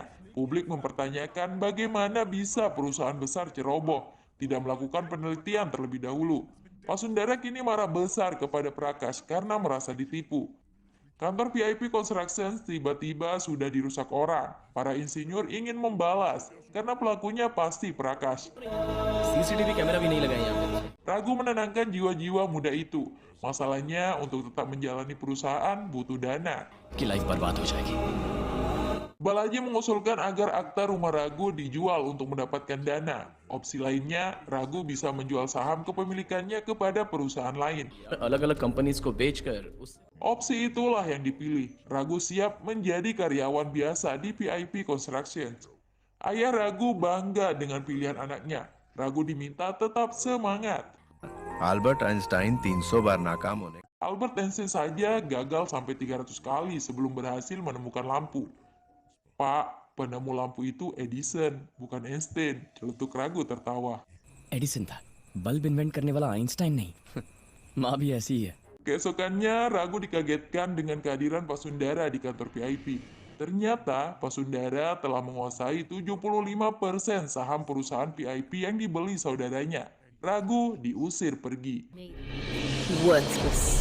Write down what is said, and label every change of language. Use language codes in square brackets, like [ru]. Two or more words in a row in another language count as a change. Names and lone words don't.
[id] Publik mempertanyakan bagaimana bisa perusahaan besar ceroboh, tidak melakukan penelitian terlebih dahulu. Vasundara kini marah besar kepada Prakash karena merasa ditipu. Kantor VIP Construction tiba-tiba sudah dirusak orang. Para insinyur ingin membalas karena pelakunya pasti Prakash. [en] CCTV camera [hi] भी नहीं लगाया यहाँ पे। [id] Ragu menenangkan jiwa-jiwa muda itu. Masalahnya untuk tetap menjalani perusahaan butuh dana. [hi] कि लाइफ बर्बाद हो जाएगी। [id] Balaji mengusulkan agar akta rumah Ragu dijual untuk mendapatkan dana. Opsi lainnya, Ragu bisa menjual saham kepemilikannya kepada perusahaan lain. [hi] अलग-अलग कंपनीज को बेचकर उस [id] Opsi itulah yang dipilih. Ragu siap menjadi karyawan biasa di VIP Constructions. Ayah Ragu bangga dengan pilihan anaknya. Ragu diminta tetap semangat. [hi] अल्बर्ट आइंस्टाइन 300 बार नाकाम होने [id] Albert Einstein saja gagal sampai 300 kali sebelum berhasil menemukan lampu. Pak, penemu lampu itu Edison, bukan Einstein. Celetuk Ragu tertawa. [hi] एडिसन था, [en] bulb invent [hi] करने वाला आइंस्टाइन नहीं। माँ भी ऐसी ही है। [id] Keesokannya, Ragu dikagetkan dengan kehadiran Pasundara di kantor VIP. Ternyata, Pasundara telah menguasai 75% saham perusahaan VIP yang dibeli saudaranya. Ragu diusir pergi. [en] Worthless.